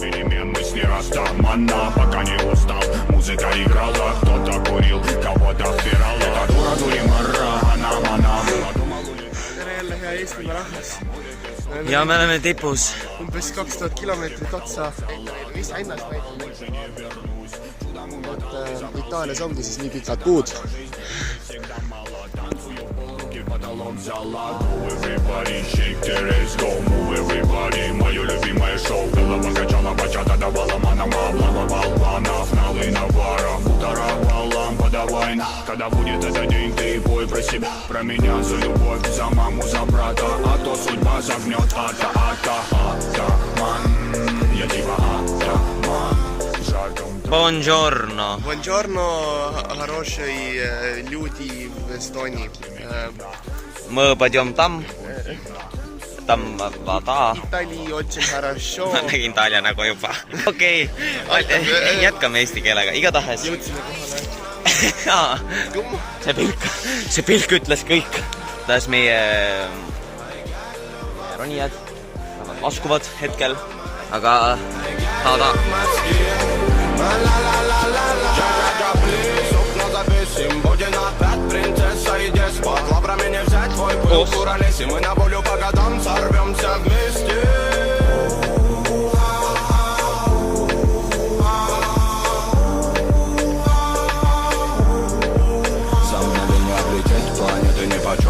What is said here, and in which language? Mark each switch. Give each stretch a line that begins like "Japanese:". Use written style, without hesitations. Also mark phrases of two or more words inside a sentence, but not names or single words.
Estonian: Tere jälle, hea Eestimaa rahvas. Ja me oleme tipus. Umbes 2000 kilomeetrit otsa. Mis ennast näitab? Itaalias ongi siis nii pikad puud.
Russian: Когда будет этот день, ты пой про себя, про меня, за любовь, за маму, за брата. А то судьба загнет, атаман. Я типа атаман. Buongiorno. Buongiorno, хороший люди в Эстонии. Мы пойдем там. Там вода. Itali очень хорошо.
Estonian: Ma nägin Taalia nagu juba. Okei, jätkame eesti keelega. Igatahes. Jõudsime kohale. See pilk ütles kõik. Taas meie ronijad laskuvad hetkel. Aga taada.
Russian: Мы на волю по годам сорвемся вместе. За мгновение облететь планеты нипочем.